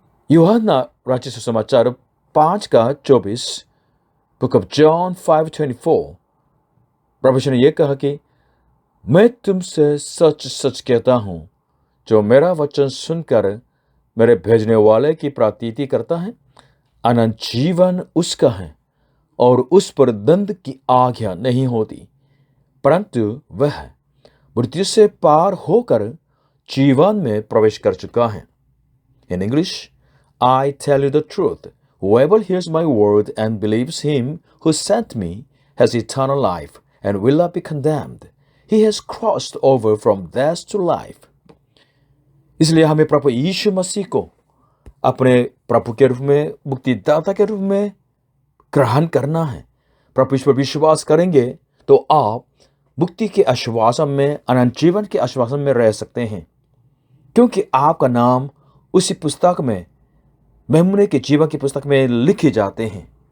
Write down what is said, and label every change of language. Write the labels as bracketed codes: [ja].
[hi] यूहन्ना रचित सुसमाचार 5:24, बुक ऑफ जॉन 5:24, प्रभु यीशु ने यह कहा कि मैं तुमसे सच सच कहता हूं, जो मेरा वचन सुनकर मेरे भेजने वाले की प्रतीति करता है, अनंत जीवन उसका है और उस पर दंड की आज्ञा नहीं होती, परंतु वह मृत्यु से पार होकर जीवन में प्रवेश कर चुका है। [en] In English, I tell you the truth, whoever hears my word and believes him who sent me has eternal life and will not be condemned. He has crossed over from death to life. [hi] इसलिए हमें प्रभु यीशु मसीह को अपने प्रभु के रूप में, मुक्तिदाता के रूप में ग्रहण करना है। प्रभु इस पर विश्वास करेंगे तो आप मुक्ति के आश्वासन में, अनंत जीवन के आश्वासन में रह सकते हैं, क्योंकि आपका नाम उसी पुस्तक में, मेमने के जीवन की पुस्तक में लिखे जाते हैं।